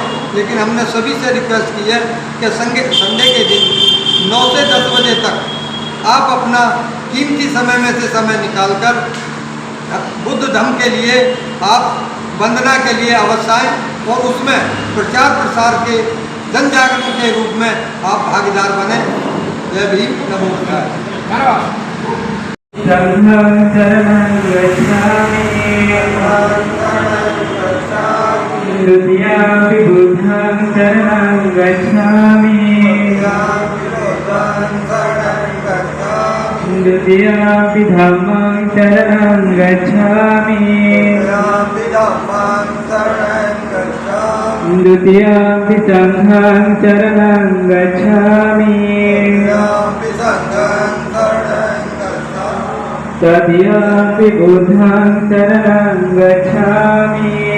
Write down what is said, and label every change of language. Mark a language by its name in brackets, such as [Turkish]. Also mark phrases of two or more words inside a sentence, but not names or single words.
[Hindi] लेकिन हमने सभी से रिक्वेस्ट की है कि संडे के दिन 9 से 10 बजे तक आप अपना कीमती समय में से समय निकालकर बुद्ध धम्म के लिए आप वंदना के लिए अवश्य आएं और उसमें प्रचार प्रसार के जन जागरण के रूप में आप भागीदार बने। जय भीम [Pali] नमो बुद्धाय। द्वितीयापि बुद्धं शरणं गच्छामि, द्वितीयापि धम्मं शरणं गच्छामि, द्वितीयापि संघं शरणं गच्छामि, तृतीयापि बुद्धं शरणं गच्छामि,